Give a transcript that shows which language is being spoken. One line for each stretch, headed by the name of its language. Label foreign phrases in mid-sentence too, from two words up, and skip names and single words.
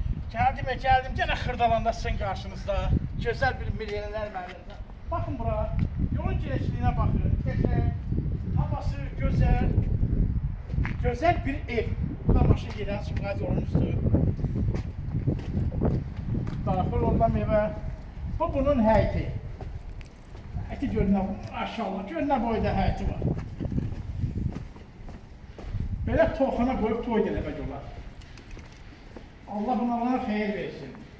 Turkish: Geldim gene Xırdalanda sizin karşınızda. Güzel bir milyoner məhəlləsi. Bakın bura, yolun genişliğine bakın. Geçen, havası güzel. Güzel bir ev.
Azerbaijani: Bu da maşın gelen Sumqayıt yolunun üstü. Daxil olan evə. Bu bunun həyəti. Həyəti görünə, maşallah, görünə boyda həyəti var. Belə toxana qoyub toy eləmək olar. Allah bunlara xeyir versin.